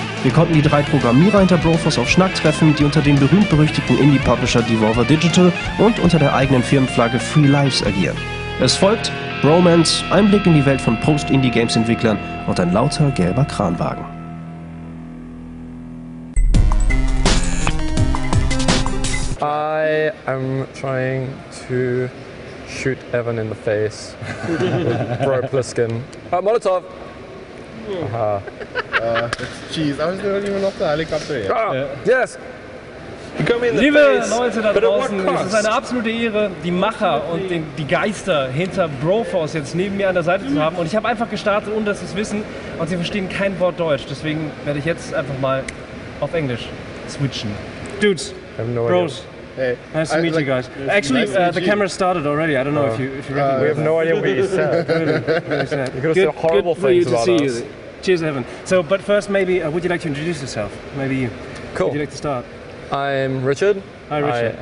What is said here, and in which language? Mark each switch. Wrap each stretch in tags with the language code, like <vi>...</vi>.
<de>Wir konnten die 3 Programmierer hinter Broforce auf Schnack treffen, die unter dem berühmt-berüchtigten Indie-Publisher Devolver Digital und unter der eigenen Firmenflagge Free Lives agieren. Es folgt Bromance, Einblick in die Welt von Post-Indie-Games-Entwicklern und ein lauter gelber Kranwagen. I am trying to shoot Evan in the face with Bro-Pliskin. Molotov! Jeez, I was not even off the helicopter yet. Ah, yes! Liebe Leute da draußen, es ist eine absolute Ehre, die Macher und die Geister hinter Broforce jetzt neben mir an der Seite zu haben. Und ich habe einfach gestartet, ohne dass sie es wissen, und sie verstehen kein Wort Deutsch. Deswegen werde ich jetzt einfach mal auf Englisch switchen.</de> <en>Dudes, Bros, Hey, nice to meet you guys. Actually, the camera started already. I don't know if you recognize. We have no idea what you said. Really sad. You could have said horrible things about us. Cheers, Evan. So, but first, maybe would you like to introduce yourself? Maybe you. Cool. Would you like to start? I'm Richard. Hi, Richard.</en>